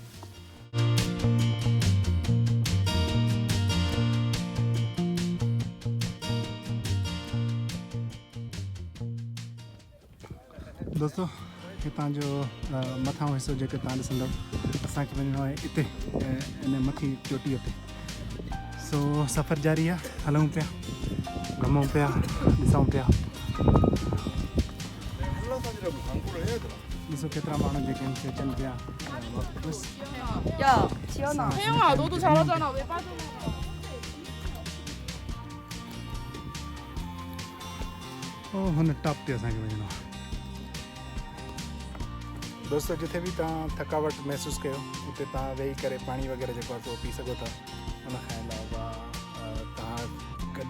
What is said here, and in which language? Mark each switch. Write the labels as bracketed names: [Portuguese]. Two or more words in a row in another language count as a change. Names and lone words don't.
[Sindhi] दोस्तों हितां जो मथां हिसो जेके तव्हां ॾिसंदव असांखे वञिणो आहे हिते इन मथी चोटीअ ते सो सफ़र जारी आहे हलूं पिया घुमूं पिया ॾिसूं पिया ॾिसो केतिरा माण्हू जेके आहिनि से अचनि पिया वापसि [Korean] 야, 지연아. 혜영아, 너도 잘하잖아. 왜 빠져? [Sindhi] ओ हुन टॉप ते असांखे वञिणो आहे दोस्तों जिथे बि तव्हां थकावट महसूसु कयो उते तव्हां वेही करे पाणी वग़ैरह जेको आहे सो पी सघो था उन खां अलावा तव्हां गॾु